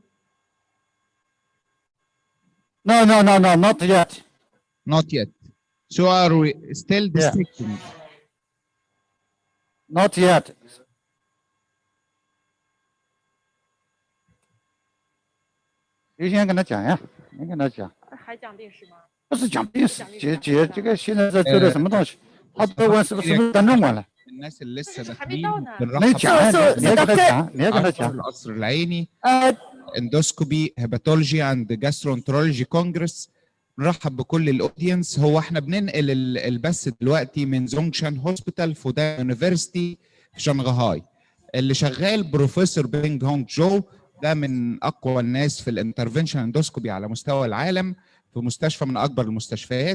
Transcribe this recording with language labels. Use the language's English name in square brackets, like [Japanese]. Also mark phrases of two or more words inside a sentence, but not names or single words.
[English] No, not yet. Not yet. So are we still dissecting? Yeah. Not yet. You [Chinese] 先跟他讲呀，你跟他讲。还讲电视吗？不是讲电视，姐，这个现在在做的什么东西？他都问是不是当中文了？ [Arabic] الناس اللي لسه [Chinese] 还没到呢。你讲，你要跟他讲，你要跟他讲。 [Arabic] القصر العيني [English] endoscopy hepatology and gastroenterology congress. [Arabic] نرحب بكل الاودينس. هو احنا بننقل البث دلوقتي من زونغشان هوسبيتال فودان يونيفرسيتي في شنغهاي. اللي شغال بروفيسور بينج هونج جو، ده من اقوى الناس في [English] intervention endoscopy [Arabic] على مستوى العالم، في مستشفى من اكبر المستشفيات.